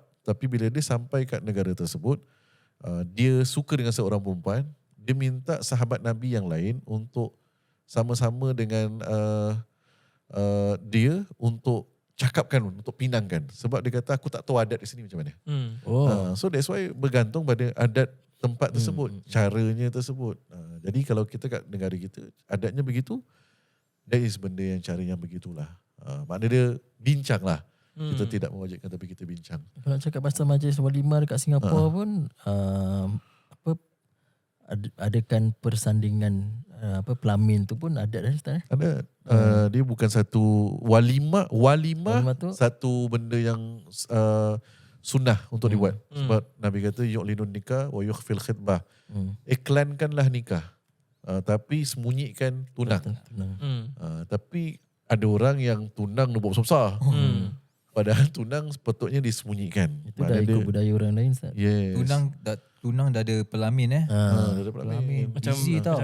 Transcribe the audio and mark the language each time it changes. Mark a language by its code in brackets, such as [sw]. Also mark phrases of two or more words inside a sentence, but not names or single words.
[ms] Tapi bila dia sampai kat negara tersebut, dia suka dengan seorang perempuan. Dia minta sahabat Nabi yang lain untuk sama-sama dengan dia untuk cakapkan, untuk pinangkan. Sebab dia kata, aku tak tahu adat di sini macam mana. [en] So that's why [ms] bergantung pada adat tempat tersebut, caranya tersebut. Jadi kalau kita kat negara kita, adatnya begitu, [en] that is [ms] benda yang cara yang begitulah. Maknanya dia bincang lah. Kita tidak mewajibkan tapi kita bincang. Kalau cakap pasal majlis walimah dekat Singapura pun adakan persandingan pelamin tu pun ada dah Ustaz. Ada. Dia bukan satu walimah tu satu benda yang sunnah untuk dibuat. Sebab Nabi kata [ar] يعلنون نكاح و يخفي الخطبة. [ms] Iklankanlah nikah. tapi sembunyikan tunang. Tapi ada orang yang tunang dia buat besar-besar. Padahal tunang sepatutnya disembunyikan. Itu dah ikut budaya orang lain Ustaz. Yes. Tunang dah ada pelamin Dia dapat Pelamin. Macam Busy tau.